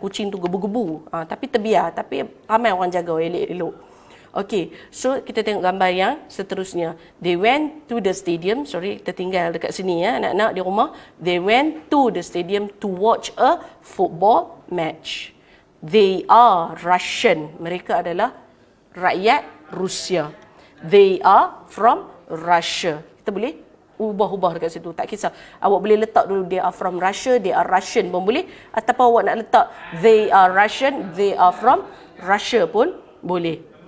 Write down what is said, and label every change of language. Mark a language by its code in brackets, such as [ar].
[ms] Kucing tu gebu-gebu. Tapi terbiar. Tapi ramai orang jaga elok-elok. Okay, so kita tengok gambar yang seterusnya. [en] They went to the stadium. Sorry, [ms] kita tinggal dekat sini ya, anak-anak di rumah. [en] They went to the stadium to watch a football match. They are Russian. [ms] Mereka adalah rakyat Rusia. [en] They are from Russia. [ms] Kita boleh ubah-ubah dekat situ. Tak kisah. Awak boleh letak dulu [en] they are from Russia, they are Russian [ms] pun boleh. Ataupun awak nak letak [en] they are Russian, they are from Russia [ms] pun boleh.